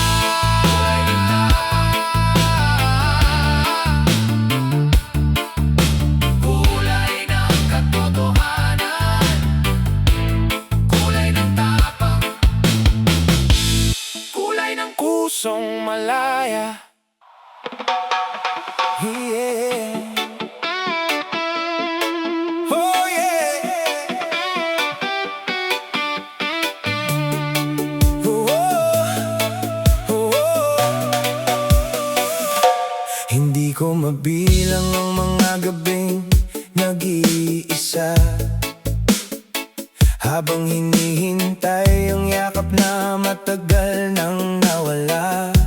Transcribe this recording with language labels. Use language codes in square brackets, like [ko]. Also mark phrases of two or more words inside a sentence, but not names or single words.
[tl] Kulay ng katotohanan, kulay ng tapang, kulay ng pusong malaya. [en] Yeah. Oh yeah. Oh, oh, oh. [tl] Hindi ko mabilang ang mga gabing nag-iisa, habang hinihintay ang yakap na matagal nang nawala.